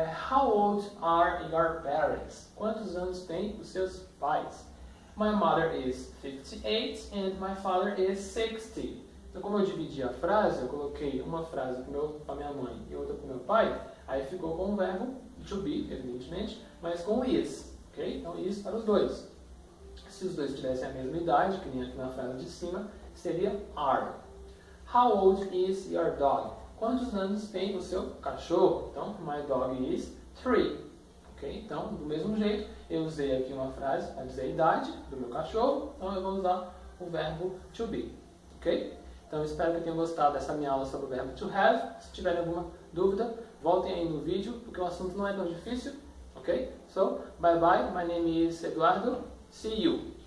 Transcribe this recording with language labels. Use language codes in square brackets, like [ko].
[en] How old are your parents? [pt] Quantos anos têm os seus pais? [en] My mother is 58 and my father is 60. [pt] Então, como eu dividi a frase, eu coloquei uma frase para minha mãe e outra para o meu pai, aí ficou com o verbo to be, evidentemente, mas com is. Okay? Então, is para os dois. Se os dois tivessem a mesma idade, que nem aqui na frase de cima, seria are. [en] How old is your dog? [pt] Quantos anos tem o seu cachorro? Então, [en] my dog is 3. [pt] Okay? Então, do mesmo jeito, eu usei aqui uma frase para dizer a idade do meu cachorro, então eu vou usar o verbo to be. Ok? Então, espero que tenham gostado dessa minha aula sobre o verbo to have. Se tiverem alguma dúvida, voltem aí no vídeo, porque o assunto não é tão difícil. Ok? [en] So, bye bye. My name is Eduardo. See you.